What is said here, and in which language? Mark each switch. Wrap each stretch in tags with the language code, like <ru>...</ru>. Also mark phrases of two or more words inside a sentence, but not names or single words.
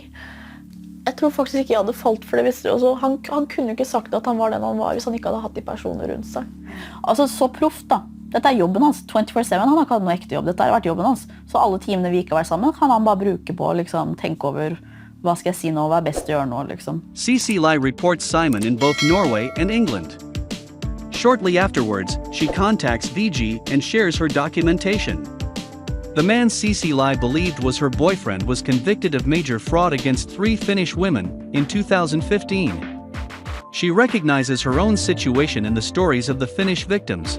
<no>Jeg tror faktisk ikke jeg hadde falt for det. Han kunne ikke sagt at han var den han var hvis han ikke hadde hatt de personene rundt seg. Altså så proft da. Dette jobben hans, 24/7, han har ikke hatt noe ekte jobb, dette har vært jobben hans. Så alle timene vi ikke har vært sammen, kan han bare bruke på å liksom, tenke over, hva skal jeg si nå, hva er best å gjøre nå, liksom.</no> <en>CCLI reports Simon in both Norway and England. Shortly afterwards, she contacts VG and shares her documentation. The man CCLI believed was her boyfriend was convicted of major fraud against 3 Finnish women in 2015. She recognizes her own situation in the stories of the Finnish victims.</en>